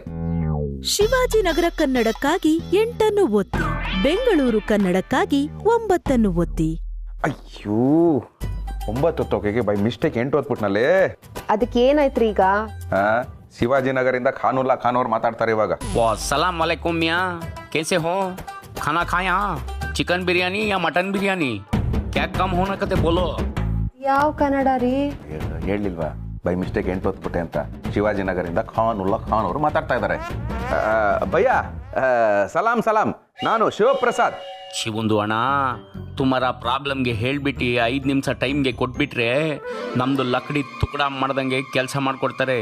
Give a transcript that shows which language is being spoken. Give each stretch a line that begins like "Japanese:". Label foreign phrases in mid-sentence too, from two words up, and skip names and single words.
Kannada: ಶಿವಾಜಿನಗರ ಕನ್ನಡಕ್ಕಾಗಿ 8 ಅನ್ನು ಒತ್ತಿ. ಬೆಂಗಳೂರು ಕನ್ನಡಕ್ಕಾಗಿ 9 ಅನ್ನು ಒತ್ತಿ. ಅಯ್ಯೋ, 9 ಒತ್ತೋಕೆಗೆ
English: by mistake
Kannada: 8 ಒತ್ಬಿಟ್ನಲ್ಲೇ. ಅದಕ್ಕೆ ಏನಾಯ್ತ್ರಿ ಈಗ? ಶಿವಾಜಿನಗರಿಂದ ಖಾನುಲ್ಲಾ ಖಾನ್ ಅವ್ರು ಮಾತಾಡ್ತಾರೆ ಇವಾಗ.
Hindi: सलाम वालेकुम मियाँ, कैसे हो? खाना खाया? चिकन बिरयानी या मटन बिरयानी? क्या कम होना कहते बोलो.
Kannada: ಯಾವ ಕನ್ನಡ ರೀ? ಹೇಳಿಲ್ವಾ
English: by mistake
Kannada: 8 ಒತ್ಬಿಟ್ಟೆ ಅಂತ. ಶಿವಾಜಿನಗರಿಂದ ಖಾನುಲ್ಲಾ ಖಾನ್ ಅವರು ಮಾತಾಡ್ತಾ ಇದ್ದಾರೆ. ಭಯ್ಯ, ಸಲಾಂ ಸಲಾಂ, ನಾನು ಶಿವಪ್ರಸಾದ್. ಶಿವಂದು ಅಣ್ಣ, ತುಮಾರ ಪ್ರಾಬ್ಲಮ್ಗೆ ಹೇಳ್ಬಿಟ್ಟು 5 ನಿಮಿಷ ಟೈಮ್ಗೆ ಕೊಟ್ಬಿಟ್ರೆ ನಮ್ದು
Hindi: लकड़ी टुकड़ा
Kannada: ಮಾಡ್ದಂಗೆ ಕೆಲಸ ಮಾಡ್ಕೊಡ್ತಾರೆ.